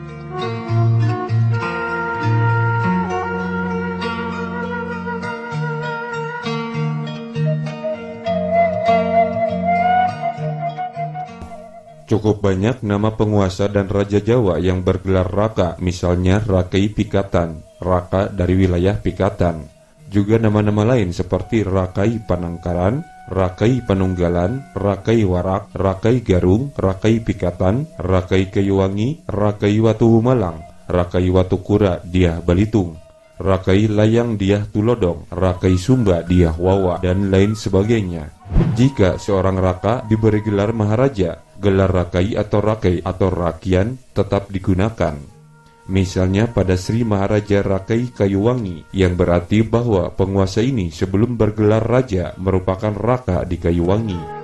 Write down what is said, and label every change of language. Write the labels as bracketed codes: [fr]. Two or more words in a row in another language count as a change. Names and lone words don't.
[id] Cukup banyak nama penguasa dan raja Jawa yang bergelar Raka, misalnya Rakai Pikatan, Raka dari wilayah Pikatan. Juga nama-nama lain seperti Rakai Panangkaran, Rakai Panunggalan, Rakai Warak, Rakai Garung, Rakai Pikatan, Rakai Kayuwangi, Rakai Watu Humalang, Rakai Watu Kura Diah Balitung, Rakai Layang Diah Tulodong, Rakai Sumba Diah Wawa, dan lain sebagainya. Jika seorang raka diberi gelar maharaja, gelar rakai atau rakian tetap digunakan. Misalnya pada Sri Maharaja Rakai Kayuwangi, yang berarti bahwa penguasa ini sebelum bergelar raja merupakan raka di Kayuwangi.